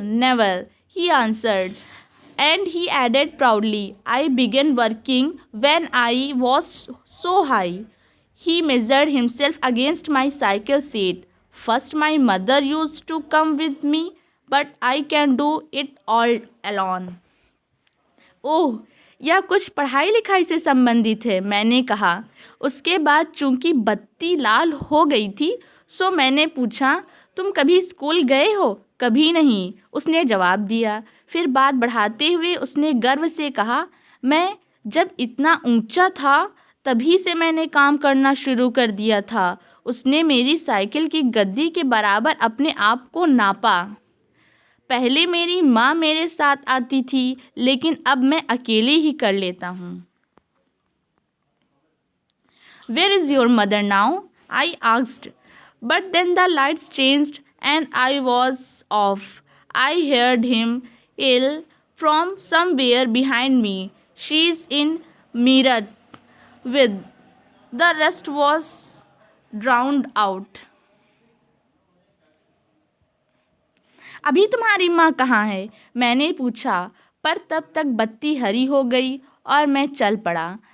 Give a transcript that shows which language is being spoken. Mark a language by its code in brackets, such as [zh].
[en] Never, he answered. And he added proudly, I began working when I was so high. He measured himself against my cycle seat. First, my mother used to come with me, but I can do it all alone. [hi] ओह, यह कुछ पढ़ाई लिखाई से संबंधित है, मैंने कहा. उसके बाद चूंकि बत्ती लाल हो गई थी, सो मैंने पूछा, तुम कभी स्कूल गए हो? कभी नहीं, उसने जवाब दिया. फिर बात बढ़ाते हुए उसने गर्व से कहा, मैं जब इतना ऊंचा था तभी से मैंने काम करना शुरू कर दिया था. उसने मेरी साइकिल की गद्दी के बराबर अपने आप को नापा. पहले मेरी माँ मेरे साथ आती थी, लेकिन अब मैं अकेले ही कर लेता हूँ. [en] Where is your mother now? I asked. But then the lights changed and I was off. I heard him yell from somewhere behind me. She's in Meerut. With the rest was drowned out. [hi] अभी तुम्हारी माँ कहाँ है? मैंने पूछा. पर तब तक बत्ती हरी हो गई और मैं चल पड़ा.